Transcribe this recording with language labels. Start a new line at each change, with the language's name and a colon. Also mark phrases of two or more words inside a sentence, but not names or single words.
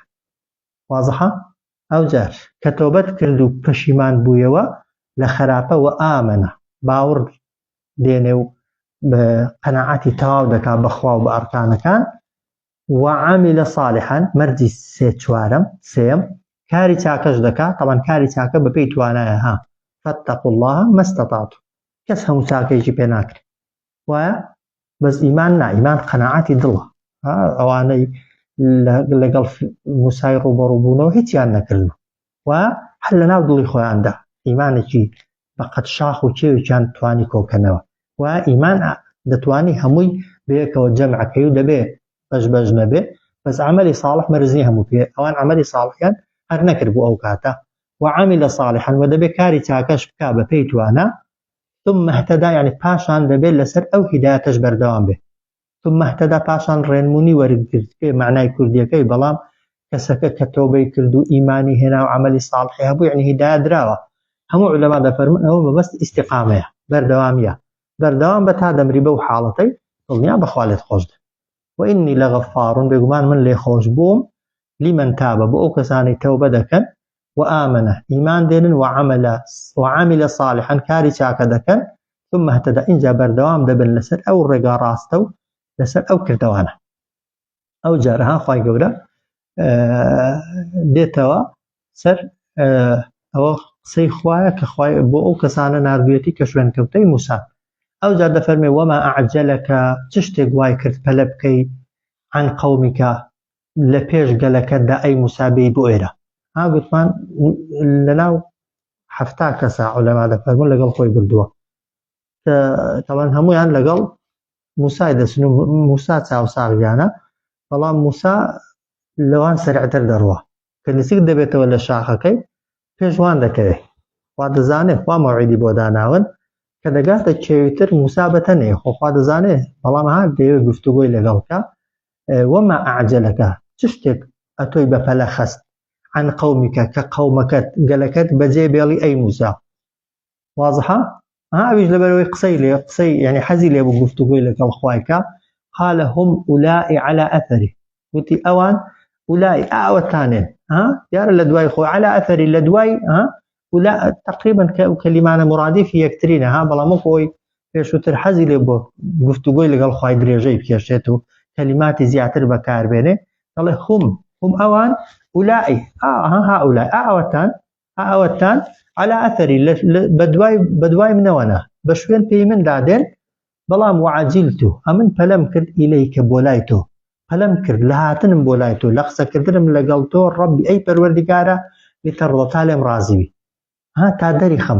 Central Kurdish: وازحە ئەو جار کە تەوبەت کرد و پەشیمان بوویەوە لە خەراپە و ئامەنە باوەڕ دێنێ و قەناعەتی تەواو دەکا بەخوا و بە ئەرکانەکان
Arabic: وعاملە صالحا
Central Kurdish: مەرجی سێم کاری چاکەش دەکا. طبعا کاری چاکە بەپێی توانایە
Arabic: فاتقوا الله ما استطعتم
Central Kurdish: کەس هەموو چاکەیەکی پێ ناکرێت وایە بەس ئیمان نا ئیمان قەناعەتی دڵە. ئەوانەی لەگەڵ موسای ڕوبەڕووبوونەوە هیچیان نەکردو و هەر لە ناو دڵی خۆیاندا ئیمانێکی بەقەت شاخ و کێوێکیان توانی کۆکەنەوە و ئیمان دەتوانی هەمووی بەیەکەوە جەمعەکەی و دەبێ بەش نەبێ بەس عەمەلی ساڵح مەرزنی هەموو پێ ئەوان عەمەلی ساڵحیان هەر نەکرد بوو ئەو کاتە
Arabic: وعاملە صالحا
Central Kurdish: و دەبێ کاری چاکەش بکا بەپێی توانە
Arabic: ثم اهتدى
Central Kurdish: يعني پاشان دەبێت لەسەر ئەو هیدایەتەش بەردەوام بێت.
Arabic: ثم اهتدى
Central Kurdish: پاشان ڕێنمونی وەرگرت پێ معنای کوردیەکەی بەڵام کەسەکە کە تۆبەی کرد و ئیمانی هێنا و عەمەلی ساڵحی هەبوو یعنی هیدایەت درراوە. هەموو عولەما دەفەرمون ئەوە بەبەست ئیستیقامەیە بەردەوامیە بەردەوام بە تا دەمری بەو حاڵەتەی دڵنیا بەخوا لێت خۆش دێت.
Arabic: وإني لغفار
Central Kurdish: بێگومان من لێ خۆش بووم
Arabic: لمن تاب
Central Kurdish: بۆ ئەو کەسانی تەوبە دەکەن وآمن إيمان دينن
Arabic: وعمل صالحا
Central Kurdish: كاري چاکە دەکەن
Arabic: ثم اهتدى
Central Kurdish: إنجا بەردەوام دەبن لەسەر ئەو ڕێگا ڕاستە و لەسەر ئەو کردەوانە. ئەو جارەها خوای گەورە دێتەوە سەر ئەوە قسەی خوایە کە خوای بۆ ئەو کەسانە ناردوێتی کە شوێن کەوتەی موسا. ئەو جار دەفەرمێ
Arabic: وما أعجلك
Central Kurdish: چ شتێک وای کرد پەلە بکەی
Arabic: عن قومك
Central Kurdish: لە پێش گەلەکەتدا ئەی موسا بێی بۆ ئێرە. گوتمان لەناو حەفتا کەسە عولەما دەفەرمون لەگەڵ خۆی بردووە تەوان هەمویان لەگەڵ موسای دەچن و موسا چاوساغیانە بەڵام موسا لەوان سەرعتر دەڕوە کە نزیک دەبێتەوە لە شاخەکەی پێشوان دەکەوێت خوا دەزانێت خوا مەوعیدی بۆ داناون کە دەگاتە کێویتر موسا بەتەنێ خۆخوا دەزانێت بەڵام هات دەیەوێت گفتوگۆی لەگەڵکە.
Arabic: وما أعجلك
Central Kurdish: چ شتێک ئەتۆی بەپەلە خەست
Arabic: عن قومك
Central Kurdish: کە قەومەکەت گەلەکەت بەجێ بێڵی ئەی موسا. واضحە؟ ئەویش لەبەرەوەی قسەی يعني حەزی لێ بوو گفتوگۆی لەگەڵ خوایکە.
Arabic: قال هم أولئك على أثري
Central Kurdish: وتی ئەوان أولئك ئاوەتانێن دیارە لە دوای خۆی
Arabic: على أثري
Central Kurdish: لە دوای تقریبا کەلیمانە مرادیفی یەکترینە بەڵام خۆی پێشووتر حەزی لێ بۆ گفتوگۆی لەگەڵ خوای درێژەی بکێشێت و کەلیماتی زیاتر بەکاربێنێ دەڵێ هم ئەوان
Arabic: أولئك هؤلاء
Central Kurdish: ئاوەتان
Arabic: على أثري
Central Kurdish: بدواي منەوەنە بە شوێن پێی من دادێن بەڵام وعجلت ئەمن پەلەم کرد ئیلەیکە بۆ لای تۆ پەلەم کرد لە هاتنم بۆ لای تۆ لە قسەکردنم لەگەڵ تۆ ڕەبی ئەی پەروەردیگارە لتەڕضە تا لێم ڕازیبی تا دەری خەم